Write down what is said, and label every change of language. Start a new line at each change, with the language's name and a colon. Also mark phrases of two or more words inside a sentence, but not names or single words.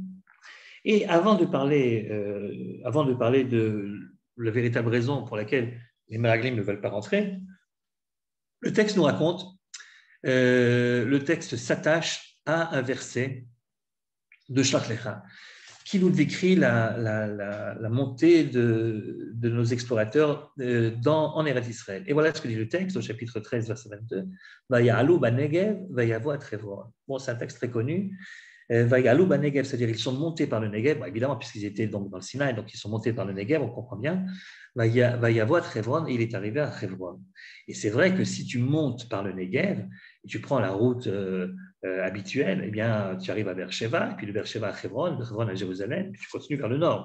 French: Et avant de parler de la véritable raison pour laquelle les Meraglim ne veulent pas rentrer, le texte nous raconte, le texte s'attache à un verset de Shlach Lecha, qui nous décrit la montée de nos explorateurs en Eretz Israël. Et voilà ce que dit le texte au chapitre 13, verset 22.
Hebrew: ויעלו בנגב, ויבא עד חברון.
French: Bon, c'est un texte très connu.
Hebrew: ויעלו בנגב,
French: c'est-à-dire ils sont montés par le Negev, évidemment, puisqu'ils étaient donc dans le Sinaï, donc ils sont montés par le Negev, on comprend bien.
Hebrew: ויבא עד חברון,
French: et il est arrivé à Hebron. Et c'est vrai que si tu montes par le Negev, et tu prends la route habituelle, eh bien, tu arrives à Beersheba, et puis de Beersheba à Hebron, de Hebron à Jérusalem, puis tu continues vers le nord.